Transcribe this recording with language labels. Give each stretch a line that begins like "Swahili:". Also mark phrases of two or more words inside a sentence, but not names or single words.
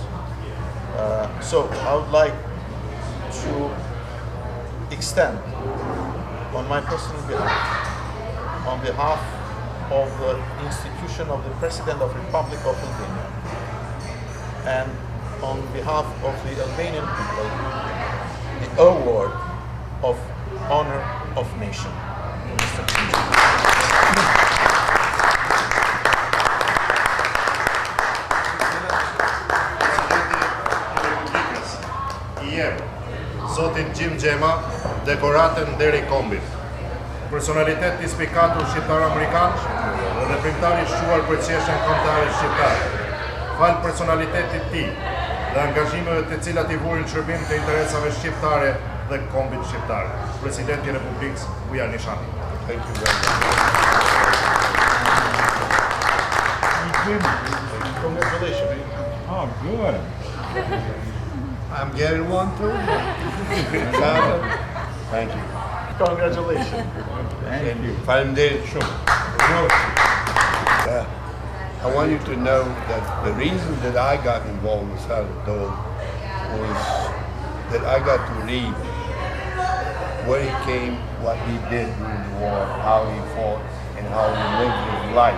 English: So I would like to extend on my personal behalf, on behalf of the institution of the President of the Republic of Albania, and on behalf of the Albanian people, the award of honor of nation.
Albanian: Zotin Jim Xhema, dekoratën deri kombit. Personalitet i spikatur shqiptar amerikan dhe veprimtari shquar për qeshen kombëtare shqiptare. Fal personalitetit tij dhe angazhimeve të cilat i vurin shërbim të interesave shqiptare dhe kombit shqiptar. Presidenti Republikës Bujar Nishani.
English: Thank you very much. Congratulations. Oh, good. I'm getting one too. Thank you. Congratulations. Thank you.
Albanian: Faleminderit shumë.
English: I want you to know that the reason that I got involved with Senator Dole was that I got to read where he came, what he did during the war, how he fought, and how he lived his life.